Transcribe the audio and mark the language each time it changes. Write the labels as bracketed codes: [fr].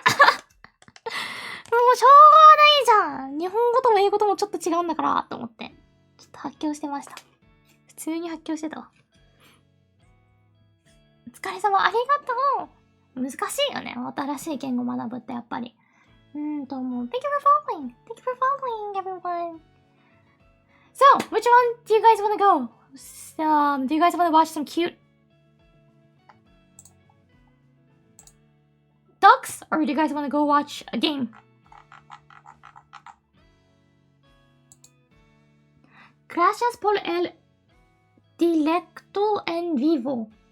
[ja] もうしょうがないじゃん。日本語とも英語ともちょっと違うんだからと思って。ちょっと発狂してました。普通に発狂してたわ。お疲れ様、ありがとう。難しいよね。新しい言語学ぶってやっぱり。 [en] Thank you for following. Thank you for following, everyone. So, which one do you guys want to go? Do you guys want to watch some cute ducks, or do you guys want to go watch a game? [es] Gracias por el directo en vivo.